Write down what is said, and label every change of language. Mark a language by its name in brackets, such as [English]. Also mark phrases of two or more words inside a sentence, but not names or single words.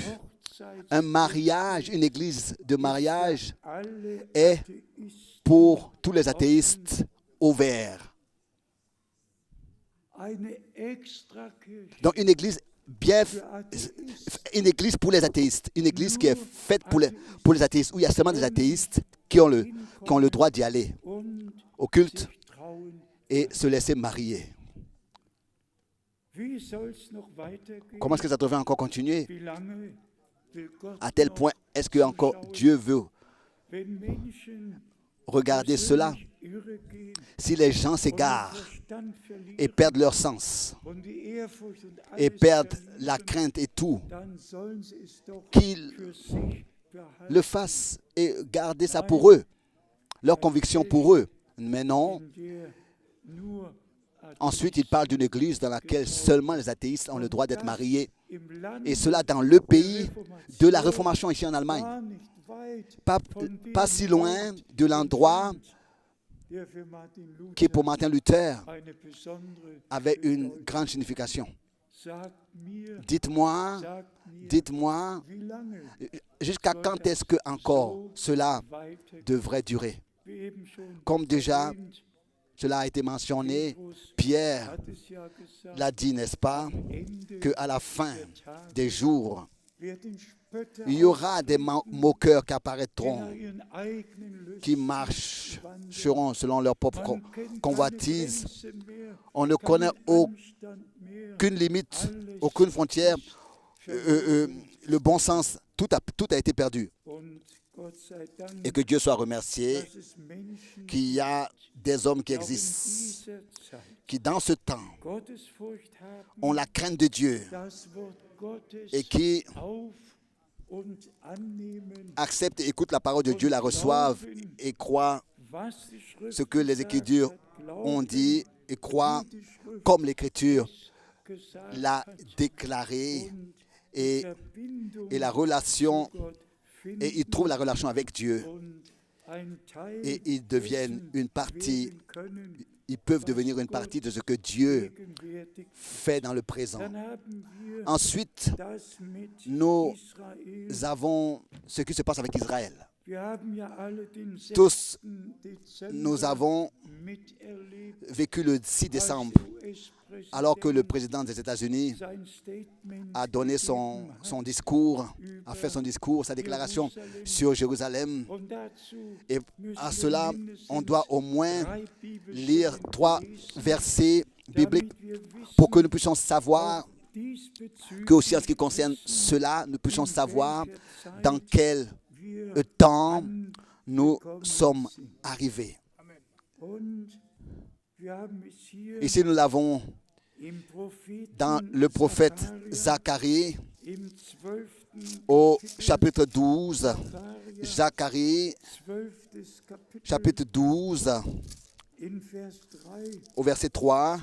[French] Un mariage, une église de mariage est pour tous les athéistes ouvert. Donc une église une église pour les athéistes, une église qui est faite pour les athéistes, où il y a seulement des athéistes qui ont le droit d'y aller. au culte [German] sich trauen. [French] et se laisser marier. [German] Wie soll's noch weitergehen? [French] Comment est-ce que ça devrait encore continuer? [German] Wie lange will Gott [French] À tel [German] noch [French] point, est-ce que encore Dieu veut [German] wenn Menschen [French] regarder cela? [German] persönlich irregehen [French] Si les gens [German] und den [French] s'égarent [German] Verstand verlieren [French] et perdent leur sens [German] und die Ehrfurcht und [French] et [German] alles [French] perdent [German] verlieren, [French] la crainte et tout, [German] dann sollen sie es doch [French] qu'ils [German] für sich behalten. [French] le fassent et garder ça pour eux, leur conviction pour eux. Mais non. [German] In der nur [French] Ensuite, il parle d'une église dans laquelle seulement les athéistes ont le droit d'être mariés. [German] im Land [French] Et cela dans le pays de la Réformation ici en Allemagne. [German] gar nicht weit [French] Pas, [German] von dem [French] pas si loin de l'endroit [German] der für Martin [French] qui pour [German] Luther [French] Martin Luther [German] eine besondere [French] avait une [German] Bedeutung. [French] grande signification. [German] Sagt mir, [French] Dites-moi, dites-moi, [German] wie lange [French] jusqu'à quand est-ce que encore cela [German] weiter, [French] devrait durer? [German] wie eben schon [French] Comme déjà [German] erwähnt, [French] cela a été mentionné, [German] Petrus [French] Pierre [German] hat es ja gesagt, [French] l'a dit, n'est-ce pas, [German] Ende [French] qu'à la fin [German] der Tage [French] des jours, [German] werden Spötter [French] il y aura des moqueurs qui [German] die [French] apparaîtront, [German] nach ihren eigenen [French] qui [German] Lüsten [French] marcheront selon leur propre [German] Man kennt keine [French] convoitise. [German] Grenze mehr, [French] On ne connaît [German] keinen Anstand mehr. [French] aucune limite, aucune frontière. Le bon sens, tout a été perdu. [German] Und Gott sei Dank, [French] Et que Dieu soit remercié [German] dass es Menschen [French] qu'il y a des hommes qui [German] auch in [French] existent, [German] dieser Zeit [French] qui dans ce temps [German] Gottesfurcht haben, [French] ont la crainte de Dieu [German] das Wort Gottes [French] et qui [German] auf und annehmen, [French] acceptent et écoutent la parole de Dieu, la reçoivent et croient [German] was die Schrift [French] ce que les [German] gesagt [French] Écritures [German] hat, [French] ont [German] glauben, [French] dit et croient [German] wie die Schrift [French] comme l'Écriture [German] gesagt [French] l'a [German] hat. [French] déclaré [German] Und die [French] et [German] Verbindung [French] la relation, [German] zu Gott finden [French] et ils trouvent la relation avec Dieu [German] und ein Teil [French] et ils deviennent [German] dessen [French] une partie, [German] werden können, [French] ils peuvent devenir une partie de ce que Dieu [German] gegenwärtig. [French] fait dans le présent. [German] Dann haben wir [French] Ensuite, [German] das mit [French] nous [German] Israel. [French] avons ce qui se passe avec Israël. [German] Wir haben ja alle den 6. [French] Tous, [German] Dezember [French] nous avons [German] miterlebt, [French] vécu le 6 décembre, [German] als US-Präsident [French] alors que le président des États-Unis [German] sein Statement [French] a donné son discours, a fait son discours, sa déclaration sur Jérusalem. [German] Und dazu [French] Et [German] müssen [French] à [German] wir [French] cela, [German] mindestens [French] on doit au moins [German] 3 Bibelstellen [French] lire 3 [German] lesen, [French] versets bibliques [German] damit wir wissen, [French] pour que nous puissions savoir [German] diesbezüglich [French] que aussi en ce qui concerne cela, nous puissions savoir dans quel [German] wir [French] temps nous sommes arrivés. [German] und wir haben es hier [French] Ici, nous l'avons [German] im Propheten [French] dans le prophète [German] Zacharia, [French] Zacharie [German] im 12. [French] au [German] Kapitel [French] chapitre 12. [German] Zacharia, [French] Zacharie, [German] 12. Kapitel, [French] chapitre 12, [German] in Vers 3 [French] au verset 3,